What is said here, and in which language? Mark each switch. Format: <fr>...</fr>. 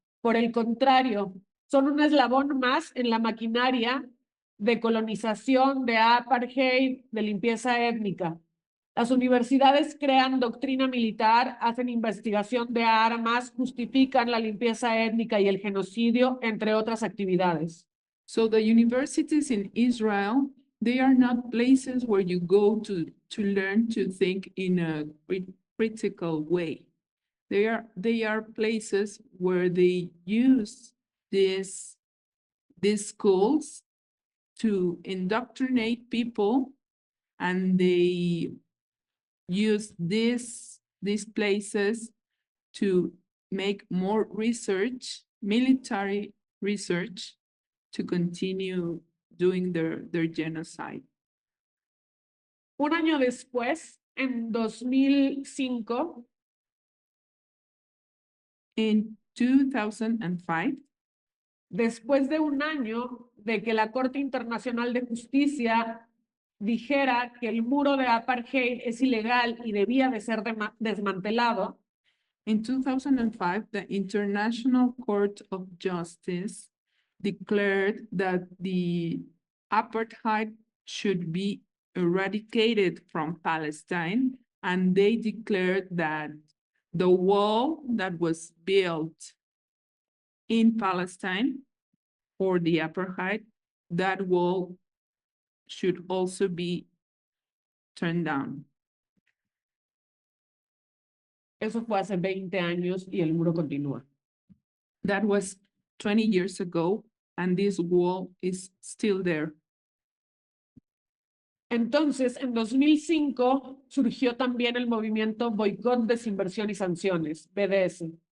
<es>Por el contrario, son un eslabón más en la maquinaria de colonización, de apartheid, de limpieza étnica. Las universidades crean doctrina militar, hacen investigación de armas, justifican la limpieza étnica y el genocidio, entre otras actividades.</es> <en>So the universities in Israel, they are not places where you go to learn to think in a critical way. They are places where they use these schools to indoctrinate people, and they use these places to make more research, military research, to continue doing their genocide.</en> <es>Un año después, en 2005,</es> <en>in 2005,</en> <es>después de un año de que la Corte Internacional de Justicia dijera que el muro de apartheid es ilegal y debía de ser desmantelado,</es> <en>in 2005, the International Court of Justice declared that the apartheid should be eradicated from Palestine, and they declared that the wall that was built in Palestine for the apartheid, that wall should also be turned down.</en> <es>Eso fue hace 20 años y el muro continúa.</es> <en>That was 20 years ago, and this wall is still there.</en> <es>Entonces, en 2005 surgió también el movimiento Boycott, Desinversión y Sanciones, BDS.</es>